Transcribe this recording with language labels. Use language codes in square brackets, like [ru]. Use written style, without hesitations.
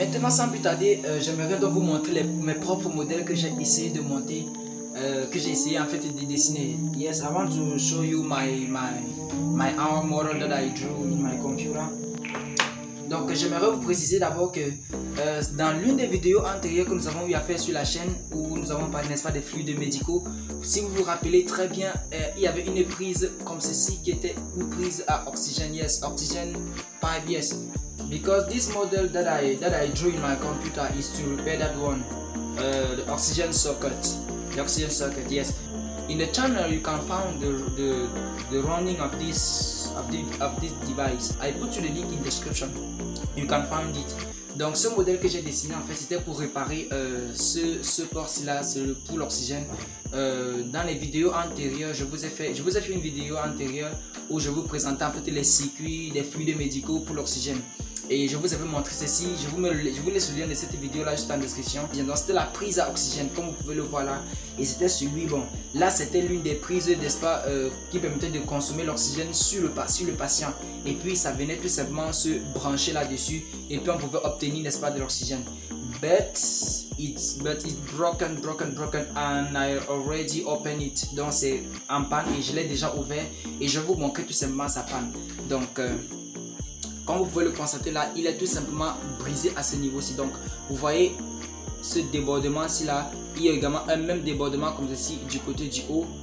[fr] Sans plus tarder, j'aimerais donc vous montrer mes propres modèles que j'ai essayé de monter, que j'ai essayé en fait de dessiner. [en] Yes, I want to show you my own model that I drew in my computer. [fr] Donc j'aimerais vous préciser d'abord que dans l'une des vidéos antérieures que nous avons eu à faire sur la chaîne, où nous avons parlé, n'est-ce pas, des fluides médicaux, si vous vous rappelez très bien, il y avait une prise comme ceci qui était une prise à oxygène, [en] yes, oxygen pipe, yes. Because this model that I drew in my computer is to repair that one, the oxygen circuit. The oxygen circuit, yes. In the channel you can find the running of this device. I put you the link in the description. You can find it. [fr] Donc ce modèle que j'ai dessiné en fait c'était pour réparer ce port-ci là, pour l'oxygène. Dans les vidéos antérieures, je vous ai fait une vidéo antérieure où je vous présentais en fait les circuits, les fluides médicaux pour l'oxygène. Et je vous avais montré ceci, je vous laisse le lien de cette vidéo là juste en description. Donc c'était la prise à oxygène comme vous pouvez le voir là. Et c'était celui, bon, là c'était l'une des prises, n'est-ce pas, qui permettait de consommer l'oxygène sur le patient. Et puis ça venait tout simplement se brancher là-dessus. Et puis on pouvait obtenir, n'est-ce pas, de l'oxygène. [en] But it's broken and I already opened it. [fr] Donc c'est en panne et je l'ai déjà ouvert. Et je vais vous montrer tout simplement sa panne. Donc comme vous pouvez le constater là, il est tout simplement brisé à ce niveau-ci. Donc, vous voyez ce débordement-ci là. Il y a également un même débordement comme ceci du côté du haut.